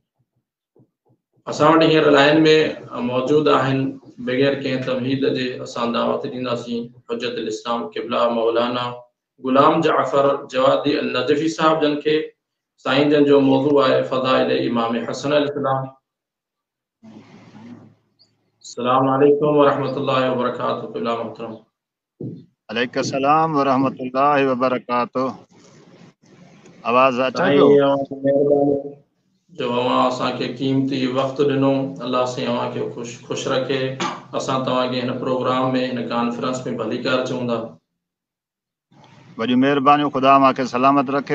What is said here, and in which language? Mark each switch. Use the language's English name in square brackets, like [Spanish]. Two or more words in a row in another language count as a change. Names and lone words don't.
[Sindhi] असां वटि हींअर लाइन में मौजूद आहिनि। बग़ैर कंहिं तमहीद जे असां दावत ॾींदासीं हुज्जतुल इस्लाम क़िबला मौलाना गुलाम जाफ़र जवादी अल नजफ़ी साहब जन खे। साईं जन जो मौज़ू आहे फ़ज़ाइल इमाम हसन अलैहिस्सलाम। [Arabic] السلام عليكم ورحمة الله وبركاته. [Sindhi] क़िबला मोहतरम। [Arabic] عليكم السلام ورحمة الله وبركاته. [Sindhi] आवाज़ अचे पियो? महिरबानी जो अवां असांखे क़ीमती वक़्तु ॾिनो। अल्लाह साईं अवांखे ख़ुशि रखे। असां तव्हांखे हिन प्रोग्राम में हिन कॉन्फ्रेंस में भली कार चऊं था। वॾी महिरबानी, ख़ुदा मूंखे सलामत रखे।